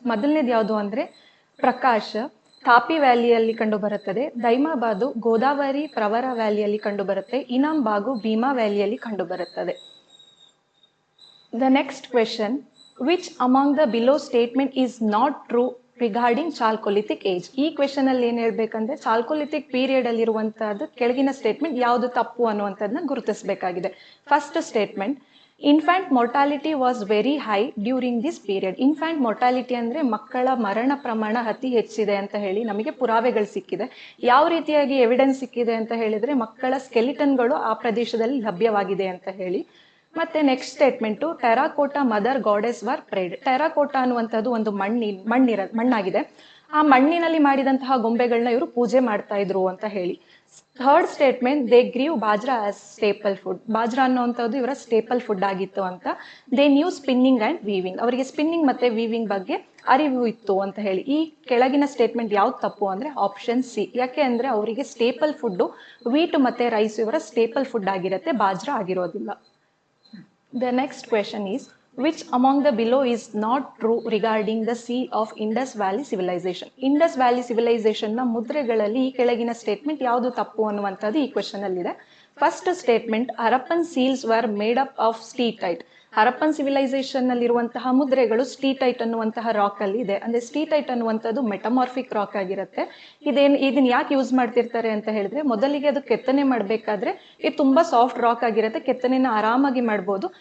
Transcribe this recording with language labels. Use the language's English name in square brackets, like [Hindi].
[Kannada] ಮೊದಲನೇದು ಯಾವುದು ಅಂದ್ರೆ ಪ್ರಕಾಶ್ ತಾಪಿ ವ್ಯಾಲಿಯಲ್ಲಿ ಕಂಡು ಬರುತ್ತದೆ. ದೈಮಾಬಾದು ಗೋದಾವರಿ ಪ್ರವರ ವ್ಯಾಲಿಯಲ್ಲಿ ಕಂಡು ಬರುತ್ತೆ. ಇನಾಂಬಾಗು ಭೀಮಾ ವ್ಯಾಲಿಯಲ್ಲಿ ಕಂಡು ಬರುತ್ತದೆ. [English] The next question, which among the below statement is not true regarding Chalcolithic age? [Kannada] ಈ ಕ್ವೆಶನ್ ಅಲ್ಲಿ ಏನ್ ಹೇಳ್ಬೇಕಂದ್ರೆ ಚಾಲ್ಕೋಲಿಥಿಕ್ ಪೀರಿಯಡ್ ಅಲ್ಲಿ ಇರುವಂತಹದ್ದು ಕೆಳಗಿನ ಸ್ಟೇಟ್ಮೆಂಟ್ ಯಾವುದು ತಪ್ಪು ಅನ್ನುವಂಥದ್ದನ್ನ ಗುರುತಿಸಬೇಕಾಗಿದೆ. [English] First statement, infant mortality was very high during this period. [Kannada] Infant mortality ಅಂದ್ರೆ ಮಕ್ಕಳ ಮರಣ ಪ್ರಮಾಣ ಅತಿ ಹೆಚ್ಚಿದೆ ಅಂತ ಹೇಳಿ ನಮಗೆ ಪುರಾವೆಗಳು ಸಿಕ್ಕಿದೆ. ಯಾವ ರೀತಿಯಾಗಿ ಎವಿಡೆನ್ಸ್ ಸಿಕ್ಕಿದೆ ಅಂತ ಹೇಳಿದ್ರೆ ಮಕ್ಕಳ ಸ್ಕೆಲಿಟನ್ಗಳು ಆ ಪ್ರದೇಶದಲ್ಲಿ ಲಭ್ಯವಾಗಿದೆ ಅಂತ ಹೇಳಿ. [English] ಮತ್ತೆ next statement, terracotta mother goddess were prayed. [Kannada] Terracotta ಅನ್ನುವಂಥದ್ದು ಒಂದು ಮಣ್ಣಾಗಿದೆ. ಆ ಮಣ್ಣಿನಲ್ಲಿ ಮಾಡಿದಂತಹ ಗೊಂಬೆಗಳನ್ನ ಇವರು ಪೂಜೆ ಮಾಡ್ತಾ ಇದ್ರು ಅಂತ ಹೇಳಿ. [English] Third statement, they grew bajra as staple food. [Kannada] Bajra ಅನ್ನುವಂಥದ್ದು ಇವರ ಸ್ಟೇಪಲ್ ಫುಡ್ ಆಗಿತ್ತು ಅಂತ. [English] They knew spinning and weaving. [Kannada] ಅವರಿಗೆ ಸ್ಪಿನ್ನಿಂಗ್ ಮತ್ತೆ ವೀವಿಂಗ್ ಬಗ್ಗೆ ಅರಿವು ಇತ್ತು ಅಂತ ಹೇಳಿ. ಈ ಕೆಳಗಿನ ಸ್ಟೇಟ್ಮೆಂಟ್ ಯಾವ್ದು ತಪ್ಪು ಅಂದ್ರೆ ಆಪ್ಷನ್ ಸಿ. ಯಾಕೆ ಅಂದ್ರೆ ಅವರಿಗೆ ಸ್ಟೇಪಲ್ ಫುಡ್ ವೀಟ್ ಮತ್ತೆ ರೈಸ್ ಇವರ ಸ್ಟೇಪಲ್ ಫುಡ್ ಆಗಿರುತ್ತೆ, ಬಾಜ್ರಾ ಆಗಿರೋದಿಲ್ಲ. [English] The next question is, which among the below is not true regarding the seal of Indus Valley Civilization? [Kannada] Indus Valley Civilization ನ ಮುದ್ರೆಗಳಲ್ಲಿ ಈ ಕೆಳಗಿನ ಸ್ಟೇಟ್ಮೆಂಟ್ ಯಾವುದು ತಪ್ಪು ಅನ್ನುವಂಥದ್ದು ಈ ಕ್ವೆಶನ್ ಅಲ್ಲಿ ಇದೆ. [English] First statement, Harappan seals were made up of steatite. [Kannada] Harappan civilisation ನಲ್ಲಿರುವಂತಹ ಮುದ್ರೆಗಳು ಸ್ಟೀಟೈಟ್ ಅನ್ನುವಂತಹ ರಾಕ್ ಅಲ್ಲಿ ಇದೆ. ಅಂದ್ರೆ ಸ್ಟೀಟೈಟ್ ಅನ್ನುವಂಥದ್ದು ಮೆಟಮಾರ್ಫಿಕ್ ರಾಕ್ ಆಗಿರುತ್ತೆ. ಇದನ್ನ ಯಾಕೆ ಯೂಸ್ ಮಾಡ್ತಿರ್ತಾರೆ ಅಂತ ಹೇಳಿದ್ರೆ ಮೊದಲಿಗೆ ಅದು ಕೆತ್ತನೆ ಮಾಡ್ಬೇಕಾದ್ರೆ ಇದು ತುಂಬಾ ಸಾಫ್ಟ್ ರಾಕ್ ಆಗಿರುತ್ತೆ, ಕೆತ್ತನೆನ ಆರಾಮಾಗಿ ಮಾಡ್ಬೋದು.